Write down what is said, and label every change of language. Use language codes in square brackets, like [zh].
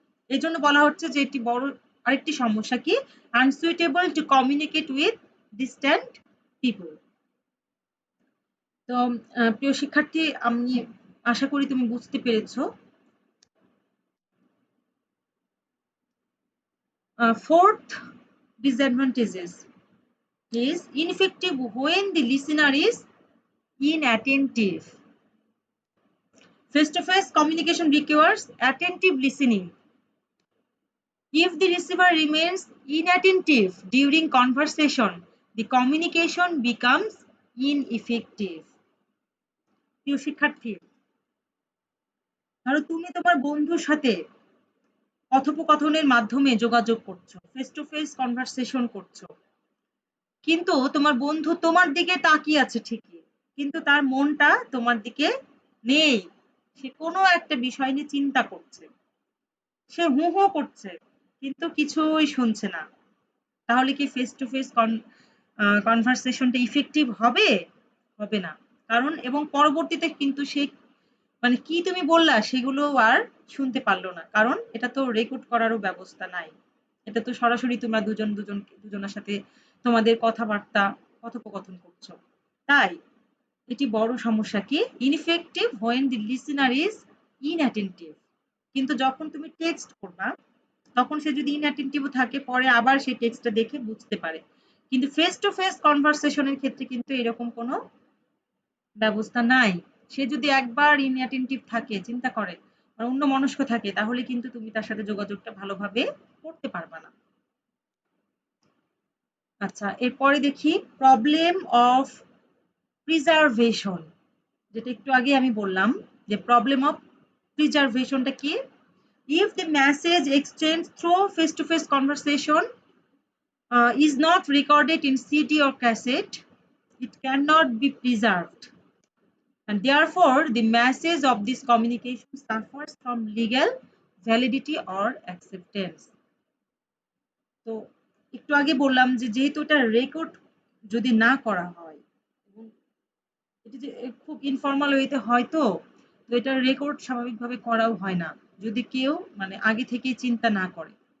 [bn] এই জন্য বলা হচ্ছে যে এটি বড় আরেকটি সমস্যা কি, unsuitable to communicate with distant people. তো প্রিয় শিক্ষার্থী, আমি আশা করি তুমি বুঝতে পেরেছো। [en] Fourth disadvantages is ineffective when the listener is inattentive. Face-to-face communication requires attentive listening. If the receiver remains inattentive during conversation, the communication becomes ineffective. [bn] প্রিয় শিক্ষার্থী, ধরো তুমি তোমার বন্ধুর সাথে কথোপকথনের মাধ্যমে যোগাযোগ করছো, ফেস টু ফেস কনভারসেশন করছো, কিন্তু তোমার বন্ধু তোমার দিকে তাকিয়ে আছে ঠিকই, কিন্তু তার মনটা তোমার দিকে নেই। সে কোনো একটা বিষয় নিয়ে চিন্তা করছে, সে হু হু করছে, কিন্তু কিছুই শুনছে না। তাহলে কি ফেস টু ফেস কনভারসেশনটা ইফেক্টিভ হবে? হবে না। কারণ এবং পরবর্তীতে কিন্তু সে মানে কি তুমি বললা সেগুলো আর শুনতে পারল না। কারণ এটা তো রেকর্ড করারও ব্যবস্থা নাই। এটা তো সরাসরি তোমরা দুজনের সাথে তোমাদের কথাবার্তা কথোপকথন করছো। তাই এটি বড় সমস্যা কি [en] ineffective when the listener is inattentive। [bn] কিন্তু যখন তুমি টেক্সট করবা তখন সে যদি inattentive থাকে পরে আবার সেই টেক্সটটা দেখে বুঝতে পারে। কিন্তু ফেস টু ফেস কনভারসেশন এর ক্ষেত্রে কিন্তু এরকম কোনো ব্যবস্থা নাই। সে যদি একবার inattentive থাকে, চিন্তা করে বা অন্যমনস্ক থাকে তাহলে কিন্তু তুমি তার সাথে যোগাযোগটা ভালোভাবে করতে পারবা না। আচ্ছা, এরপরে দেখি প্রবলেম অফ প্রিজার্ভেশন, যেটা একটু আগে আমি বললাম যে প্রবলেম অফ প্রিজার্ভেশনটা কি? [en] If the message exchange through face-to-face conversation is not recorded in CD or cassette, it cannot be preserved. And therefore, the message of this communication suffers from legal validity or acceptance. [bn] তো একটু আগে বললাম যে যেহেতু এটা record যদি না করা হয় এবং এটা যে খুব ইনফর্মাল ওয়েতে হয়, তো এটা রেকর্ড স্বাভাবিকভাবে করাও হয় না যদি কেউ মানে আগে থেকেই চিন্তা না করে।